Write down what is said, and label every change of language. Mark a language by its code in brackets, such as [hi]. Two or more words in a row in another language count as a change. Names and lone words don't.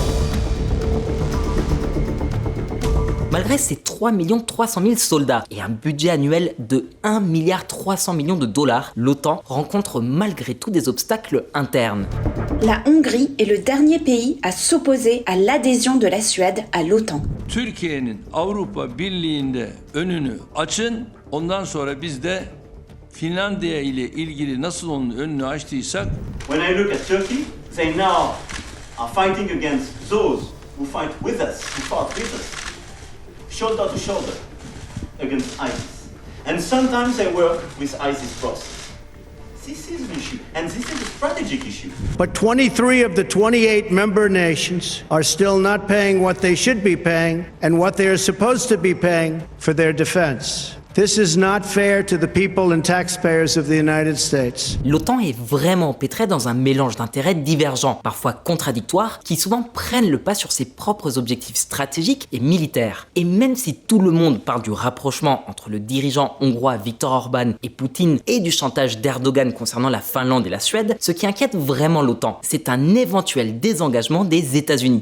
[fr] Malgré ses 3 300 000 soldats et un budget annuel de 1,3 milliard de dollars, l'OTAN rencontre malgré tout des obstacles internes. La Hongrie est le dernier pays à s'opposer à l'adhésion de la Suède à l'OTAN. [tr] Türkiye'nin Avrupa Birliği'nde önünü açın. Ondan sonra biz de Finlandiya ile ilgili nasıl onun önünü açtıysak. [en] When I look at Turkey, they now are fighting against those who fight with us, who fought with us, shoulder to shoulder against ISIS. And sometimes they work with ISIS forces. This is an issue, and this is a strategic issue. But 23 of the 28 member nations are still not paying what they should be paying and what they are supposed to be paying for their defense. This is not fair to the people and taxpayers of the United States. [fr] L'OTAN est vraiment empêtrée dans un mélange d'intérêts divergents, parfois contradictoires, qui souvent prennent le pas sur ses propres objectifs stratégiques et militaires. Et même si tout le monde parle du rapprochement entre le dirigeant hongrois Viktor Orban et Poutine et du chantage d'Erdogan concernant la Finlande et la Suède, ce qui inquiète vraiment l'OTAN, c'est un éventuel désengagement des États-Unis.